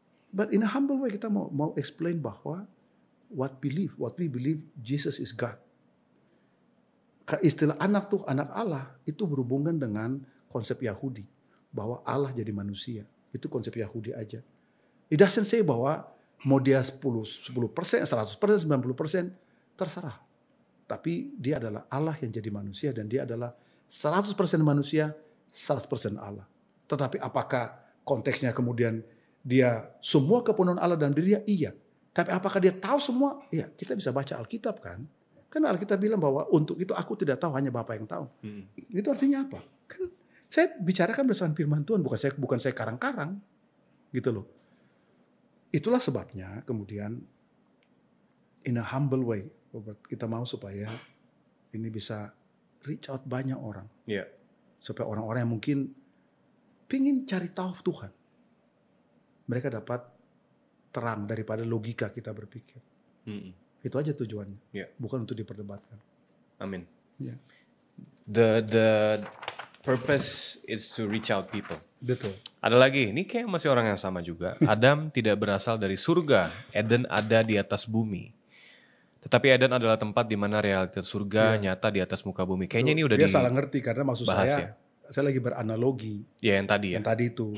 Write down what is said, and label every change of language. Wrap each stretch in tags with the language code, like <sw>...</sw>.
<en>But in a humble way</en> <id>kita mau</id> <en>explain</en> <id>bahwa</id> <en>what we believe Jesus is God.</en> <id>Istilah anak Allah itu berhubungan dengan konsep Yahudi bahwa Allah jadi manusia. Itu konsep Yahudi aja.</id> <en>It doesn't say</en> <id>bahwa mau dia 10%, 100%, 90%, terserah. Tapi dia adalah Allah yang jadi manusia dan dia adalah 100% manusia, 100% Allah. Tetapi apakah konteksnya kemudian dia semua kepenuhan Allah dalam diri dia? Iya. Tapi apakah dia tahu semua? Iya, kita bisa baca Alkitab kan. Karena Alkitab bilang bahwa untuk itu aku tidak tahu, hanya Bapa yang tahu. Itu artinya apa? Kan saya bicarakan berdasarkan firman Tuhan, bukan saya karang-karang. Gitu loh. Itulah sebabnya kemudian</id> <en>in a humble way</en> <id>kita mau supaya ini bisa</id> <en>reach out</en> <id>banyak orang. Supaya orang-orang yang mungkin pingin cari tahu Tuhan, mereka dapat terang daripada logika kita berpikir. Itu aja tujuannya. Bukan untuk diperdebatkan. Amin.</id> <en>Yeah. The purpose is to reach out people.</en> <id>Betul. Ada lagi, ini kayak masih orang yang sama juga. Adam tidak berasal dari surga. Eden ada di atas bumi. Tetapi Eden adalah tempat di mana realitas surga nyata di atas muka bumi. Kayaknya ini udah dia salah ngerti karena maksud saya lagi beranalogi. Ya yang tadi Yang tadi itu.</id>